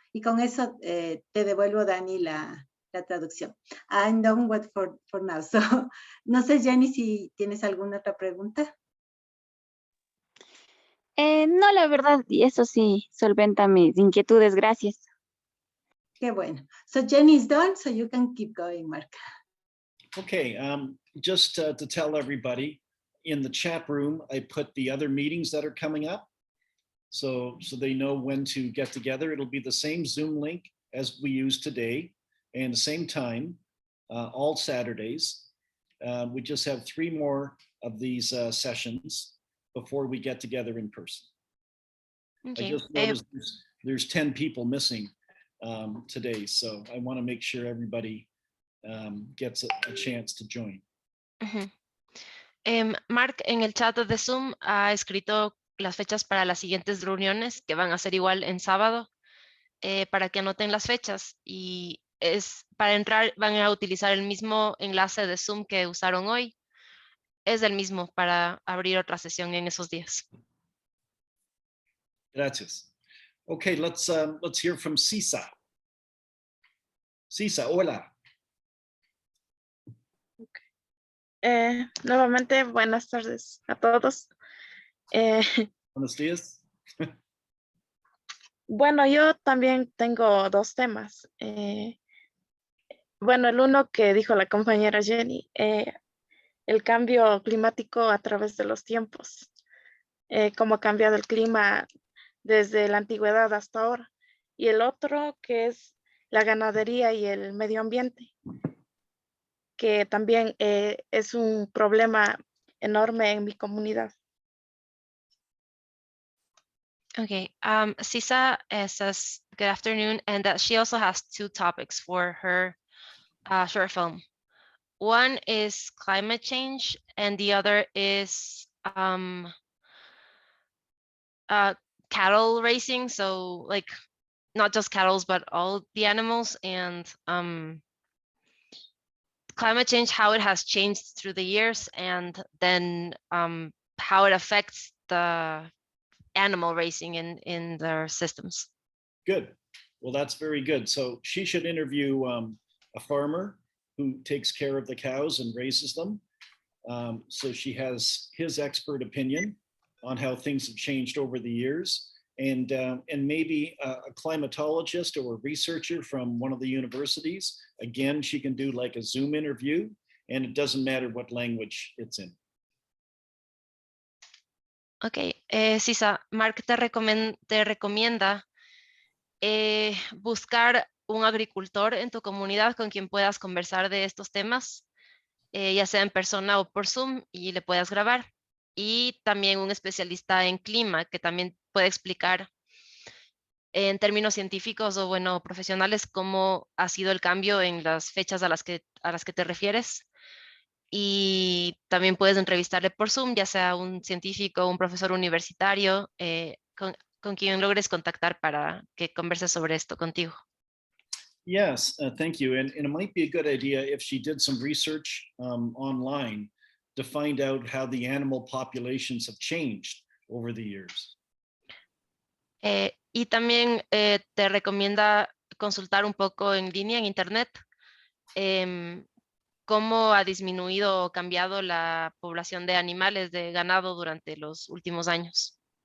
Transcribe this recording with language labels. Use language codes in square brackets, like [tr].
[es] Y con eso te devuelvo, Dani, la traducción. [en] I'm done with for now. So, [es] no sé, Jenny, si tienes alguna otra pregunta. No, la verdad, y eso sí, solventa mis inquietudes, gracias. Qué bueno. [en] So Jenny is done, so you can keep going, Mark. Okay, just to tell everybody, in the chat room, I put the other meetings that are coming up, so they know when to get together. It'll be the same Zoom link as we use today, and the same time, all Saturdays. We just have 3 more of these sessions before we get together in person. Okay. I just noticed there's 10 people missing today, so I want to make sure everybody gets a chance to join. [es] Mark, en el chat de Zoom ha escrito las fechas para las siguientes reuniones, que van a ser igual en sábado, para que anoten las fechas, y para entrar van a utilizar el mismo enlace de Zoom que usaron hoy. Es el mismo para abrir otra sesión en esos días. Gracias. [en] Okay, let's hear from Sisa. [es] Sisa, hola. Nuevamente, buenas tardes a todos. Buenos días. Bueno, yo también tengo 2 temas. Bueno, el uno que dijo la compañera Jenny, el cambio climático a través de los tiempos, cómo ha cambiado el clima desde la antigüedad hasta ahora. Y el otro que es la ganadería y el medio ambiente, que también es un problema enorme en mi comunidad. [en] Okay, Sisa says good afternoon, and that she also has 2 topics for her short film. One is climate change, and the other is cattle racing. So like not just cattle, but all the animals, and climate change, how it has changed through the years, and then how it affects the animal racing in their systems. Good. Well, that's very good. So she should interview a farmer who takes care of the cows and raises them. So she has his expert opinion on how things have changed over the years, and maybe a climatologist or a researcher from one of the universities. Again, she can do like a Zoom interview, and it doesn't matter what language it's in. [es] Ok, Sisa, Mark te recomienda buscar un agricultor en tu comunidad con quien puedas conversar de estos temas, ya sea en persona o por Zoom, y le puedas grabar. Y también un especialista en clima que también puede explicar en términos científicos o bueno, profesionales cómo ha sido el cambio en las fechas a las que te refieres. Y también puedes entrevistarle por Zoom, ya sea un científico o un profesor universitario con quien logres contactar para que converse sobre esto contigo. [en] Yes, thank you. And it might be a good idea if she did some research online to find out how the animal populations have changed over the years. [es] Y también te recomienda consultar un poco en línea en internet cómo ha disminuido o cambiado la población de animales de ganado durante los últimos años.